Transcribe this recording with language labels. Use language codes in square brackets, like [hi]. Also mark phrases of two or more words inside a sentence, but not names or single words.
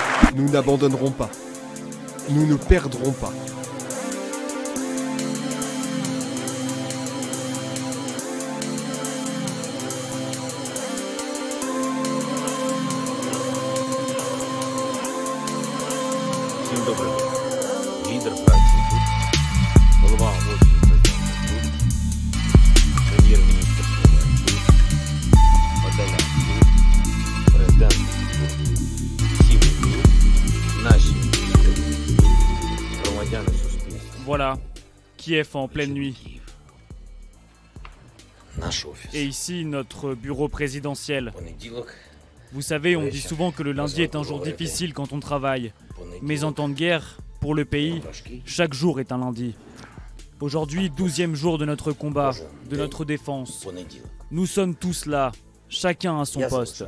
[fr] Nous n'abandonnerons pas. Nous ne perdrons pas. [uk] Всім доброго дня. Лідер фракції тут, голова Офісу Президента тут, прем'єр-міністр Словенії тут, Подоляк тут, президент тут, всі ми тут, наші військові тут, громадяни суспільства. [fr] Voilà, Kiev en pleine nuit. [uk] Наш офіс. [fr] Et ici, notre bureau présidentiel. [uk] Понеділок. [fr] Vous savez, on dit souvent que le lundi est un jour difficile quand on travaille. Mais en temps de guerre, pour le pays, chaque jour est un lundi. Aujourd'hui, 12e jour de notre combat, de notre défense. Nous sommes tous là, chacun à son poste.